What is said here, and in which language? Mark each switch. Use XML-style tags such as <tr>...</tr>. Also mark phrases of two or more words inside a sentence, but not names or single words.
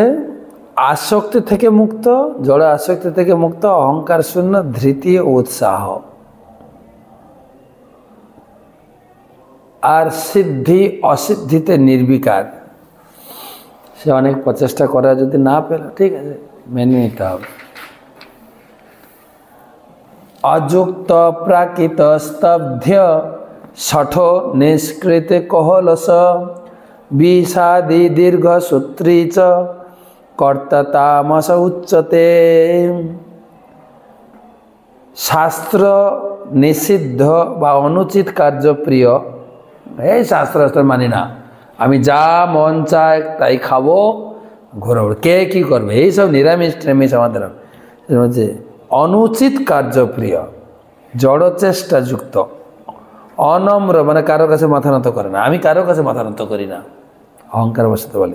<bn>আসক্তি থেকে মুক্ত, জড় আসক্তি থেকে মুক্ত, অহংকার শূন্য, ধৃতি ও উৎসাহ। আর সিদ্ধি অসিদ্ধিতে নির্বিকার। সে অনেক প্রচেষ্টা করা যদি না পেল, ঠিক আছে, মেনে নিতে হবে।</bn> <sa>अजुक्त प्राकृत स्तब्ध्य शठो निष्कृत कोहलस विषादी दीर्घ सूत्री च कर्ता तामस उच्यते।</sa> <bn>শাস্ত্র নিষিদ্ধ বা অনুচিত কার্য প্রিয় এই শাস্ত্র মানি না, আমি যা মন চায় তাই খাবো, ঘোরাবো, কে কি করবে, এইসব নিরামিষ টেমিষ আমাদের হচ্ছে অনুচিত কার্যপ্রিয়, জড়চেষ্টাযুক্ত, অনম্র, মানে কারো কাছে মাথা নত করে না, আমি কারো কাছে মাথা নত করি না, অহংকার বসাতে বলে।</bn>